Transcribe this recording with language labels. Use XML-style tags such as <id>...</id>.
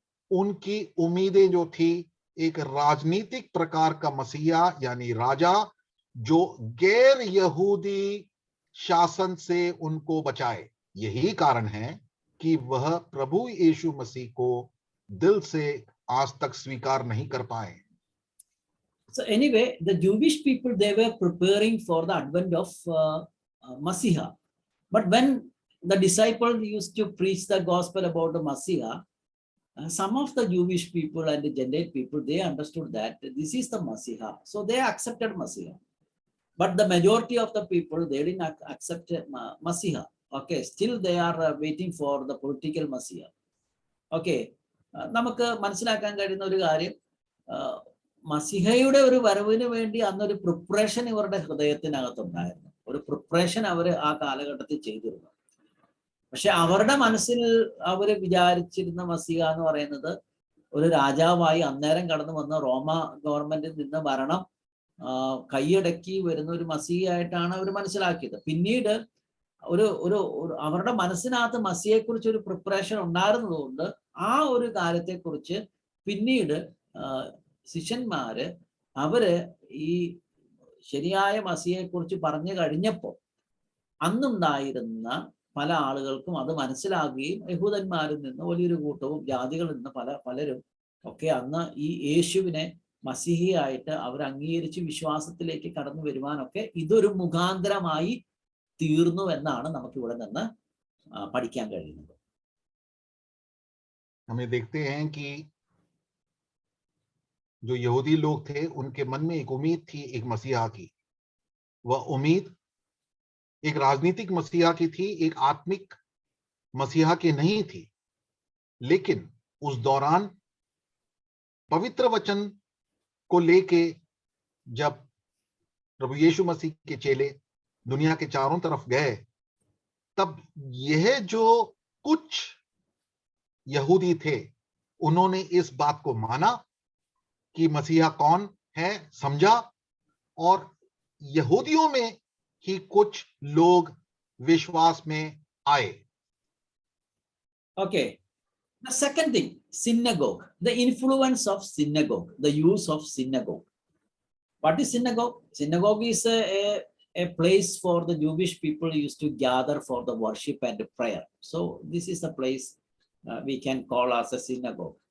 <hi>उनकी उम्मीदें जो थी एक राजनीतिक प्रकार का मसीहा यानी राजा जो गैर यहूदी शासन से उनको बचाए, यही कारण है कि वह प्रभु यीशु मसीह को दिल से आज तक स्वीकार नहीं कर पाए।</hi> <en>So anyway, the Jewish people, they were preparing for the advent of Messiah. But when the disciples used to preach the gospel about the Messiah, some of the Jewish people and the Gentile people, they understood that this is the Messiah. So they accepted Messiah. But the majority of the people, they didn't accept Messiah. Okay, still they are waiting for the political Messiah.</en> <ml>Okay, നമുക്ക് മനസ്സിലാക്കാൻ കഴിയുന്ന ഒരു കാര്യം, മസിഹയുടെ ഒരു വരവിന് വേണ്ടി അന്നൊരു preparation ഇവരുടെ ഹൃദയത്തിനകത്തുണ്ടായിരുന്നു. ഒരു പ്രിപ്പറേഷൻ അവർ ആ കാലഘട്ടത്തിൽ ചെയ്തിരുന്നു. പക്ഷെ അവരുടെ മനസ്സിൽ അവർ വിചാരിച്ചിരുന്ന മസിഹ എന്ന് പറയുന്നത് ഒരു രാജാവായി അന്നേരം കടന്നു വന്ന റോമ ഗവൺമെന്റിൽ നിന്ന് ഭരണം കൈയടക്കി വരുന്ന ഒരു മസിഹയായിട്ടാണ് അവർ മനസ്സിലാക്കിയത്. പിന്നീട് ഒരു ഒരു അവരുടെ മനസ്സിനകത്ത് മസിഹയെക്കുറിച്ച് ഒരു പ്രിപ്പറേഷൻ ഉണ്ടായിരുന്നതുകൊണ്ട് ആ ഒരു കാര്യത്തെക്കുറിച്ച് പിന്നീട് ശിഷ്യന്മാര് അവര് ഈ ശരിയായ മസിഹയെക്കുറിച്ച് പറഞ്ഞു കഴിഞ്ഞപ്പോൾ അന്നുണ്ടായിരുന്ന പല ആളുകൾക്കും അത് മനസ്സിലാകുകയും യഹൂദന്മാരിൽ നിന്ന് വലിയൊരു കൂട്ടവും ജാതികളിൽ നിന്ന് പലരും ഒക്കെ അന്ന് ഈ യേശുവിനെ മസിഹിയായിട്ട് അവർ അംഗീകരിച്ച് വിശ്വാസത്തിലേക്ക് കടന്നു വരുവാനൊക്കെ ഇതൊരു മുഖാന്തരമായി തീർന്നു എന്നാണ് നമുക്ക് ഇവിടെ നിന്ന് പഠിക്കാൻ കഴിയുന്നത്.</ml> <hi>हमें देखते हैं कि जो यहूदी लोग थे उनके मन में एक उम्मीद थी एक मसीहा की। वह उम्मीद एक राजनीतिक मसीहा की थी, एक आत्मिक मसीहा की नहीं थी। लेकिन उस दौरान पवित्र वचन को लेके जब प्रभु यीशु मसीह के चेले दुनिया के चारों तरफ गए, तब यह जो कुछ यहूदी थे उन्होंने इस बात को माना कि मसीहा कौन है, समझा, और यहूदियों में ही कुछ लोग विश्वास में आए।</hi> <en>Okay, the second thing, synagogue, the influence of synagogue, the use of synagogue. What is synagogue? Synagogue is a place for the Jewish people used to gather for the worship and prayer. So this is the place we can call as a synagogue.</en>